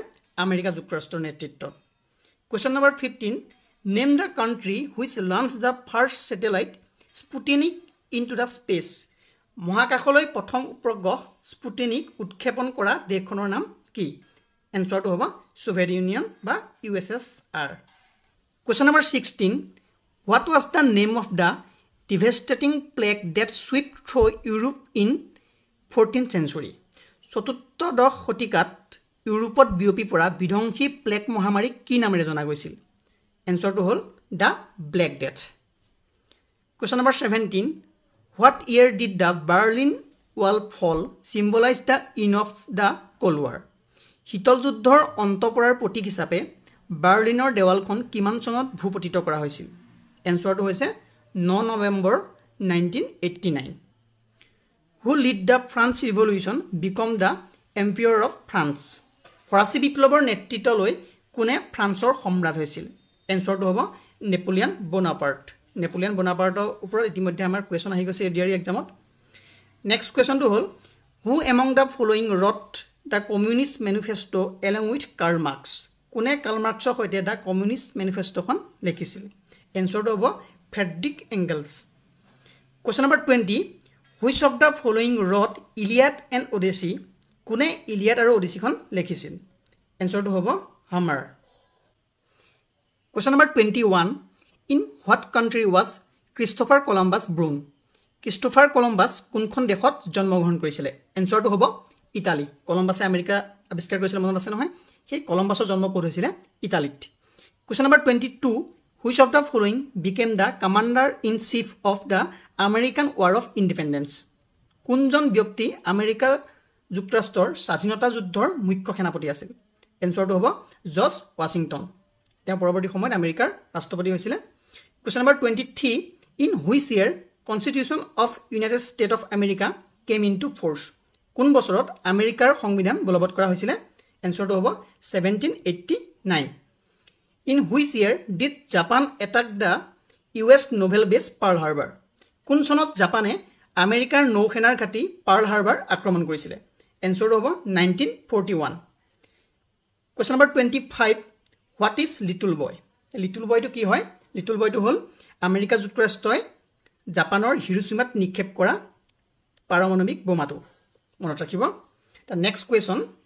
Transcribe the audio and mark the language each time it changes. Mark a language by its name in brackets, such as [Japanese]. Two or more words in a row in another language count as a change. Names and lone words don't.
[Assamese] আমেৰিকা যুক্তৰাষ্ট্ৰৰ নেতৃত্বত। [English] question number 15, name the country which launch the first satellite Sputnik into the space? [Assamese] মহাকাশলৈ প্ৰথম উপগ্ৰহ স্পুটনিক উৎক্ষেপণ কৰা দেশখনৰ নাম কি? এনসাৰটো হ'ব ছোভিয়েট ইউনিয়ন বা USSR। [English] Question number 16, what was the name of the devastating plague that swept through Europe in 14th century? [Assamese] চতুৰ্দশ শতিকাত ইউৰোপত বিয়পি পৰা বিধ্বংসী প্লেগ মহামাৰী কি নামেৰে জনা গৈছিল? এনসাৰটো হ'ল দ্য ব্লেক ডেথ। [English] Question number 17, what year did the Berlin Wall fall symbolize the end of the Cold War? [Assamese] শীতল যুদ্ধৰ অন্ত পৰাৰ প্ৰতীক হিচাপে বাৰ্লিনৰ দেৱালখন কিমান চনত ভূপতিত কৰা হৈছিল? এনসাৰটো হৈছে 9 নৱেম্বৰ 1989। [English] who lead the France Revolution become the Emperor of France? [Assamese] ফৰাচী বিপ্লৱৰ নেতৃত্ব লৈ কোনে ফ্ৰান্সৰ সম্ৰাট হৈছিল এনসাৰটো হ'ব নেপোলিয়ন বোনাপাৰ্ট নেপোলিয়ন বোনাপাৰ্টৰ ওপৰত ইতিমধ্যে আমাৰ কোৱেশ্চন আহি গৈছে এডিআৰই এক্সামত [English] next question [Assamese] হ'ল [English] who among the following wrote the Communist Manifesto along with Karl Marx [Assamese] কোনে কাৰ্ল মাৰ্কছৰ সৈতে দ্য কমিউনিষ্ট মেনিফেষ্টোখন লিখিছিল এনসাৰটো হ'ব ফ্ৰেডৰিক এংগেলছ [English] question number 20 which of the following wrote Iliad and Odyssey [Assamese] কোনে ইলিয়াড আৰু অডিচিখন লিখিছিল এনসাৰটো হ'ব হামাৰ [English] question number 21 in what country was Christopher Columbus born [Assamese] ক্ৰিষ্টফাৰ কলম্বাছ কোনখন দেশত জন্মগ্ৰহণ কৰিছিলে এনসাৰটো হ'ব ইটালী কলম্বাছে আমেৰিকা আৱিষ্কাৰ কৰিছিল মনত আছে নহয় সেই কলম্বাছৰ জন্ম ক'ত হৈছিলে ইটালীত [English] question number 22 which of the following became the commander in chief of the American War of Independence [Assamese] কোনজন ব্যক্তি আমেৰিকা যুক্তৰাষ্ট্ৰৰ স্বাধীনতা যুদ্ধৰ মুখ্য সেনাপতি আছিল এনসাৰটো হ'ব জৰ্জ ৱাশ্বিংটন তেওঁ পৰৱৰ্তী সময়ত আমেৰিকাৰ ৰাষ্ট্ৰপতি হৈছিলে [English] question number 23 in which year constitution of United State of America came into force [Assamese] কোন বছৰত আমেৰিকাৰ সংবিধান বলবৎ কৰা হৈছিলে এনসাৰটো হ'ব 1789 [English] in which year did Japan attack the US naval base Pearl Harbor [Assamese] কোন চনত জাপানে আমেৰিকাৰ নৌসেনাৰ ঘাটি পাৰ্ল হাৰ্বাৰ আক্ৰমণ কৰিছিলে এনসাৰটো হ'ব 1941 [English] question number 25 what is Little Boy [Assamese] লিটল বয়টো কি হয় লিটল বয়টো হ'ল আমেৰিকা যুক্তৰাষ্ট্ৰই জাপানৰ হিৰোচিমাত নিক্ষেপ কৰা পাৰমাণৱিক বোমাটো মনত ৰাখিব তাৰ [English] next question